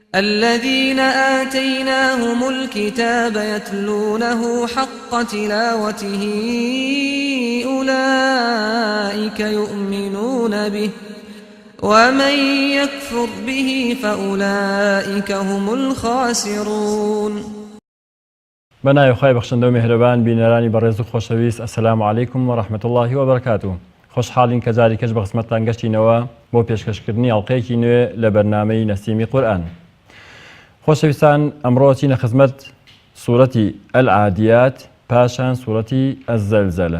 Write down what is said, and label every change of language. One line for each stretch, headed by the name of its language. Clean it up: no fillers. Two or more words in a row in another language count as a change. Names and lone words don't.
Arabic: الذين آتيناهم الكتاب يتلونه حق تلاوته أولئك يؤمنون به ومن يكفر به فأولئك هم الخاسرون.
Central Kurdish: بنای خی بەخشندە و میهرەبان بینەرانی بەڕێز و خۆشەویست،
Arabic: ئەسەلامو عەلەیکم وەڕەحمەتوڵڵاهی وەبەرەکاتوه.
Central Kurdish: خۆشحاڵین کە جاری کەش بە خزمەتتان گەشتینەوە بۆ پێشکەشکردنی ئەڵقەیەکی نوێ لە بەرنامەی نەسیمی قورئان. خۆشەویستان، ئەمڕۆ چینە خزمەت سوورەتی ئەلعادیات پاشان سوورەتی ئەززەلزەلە.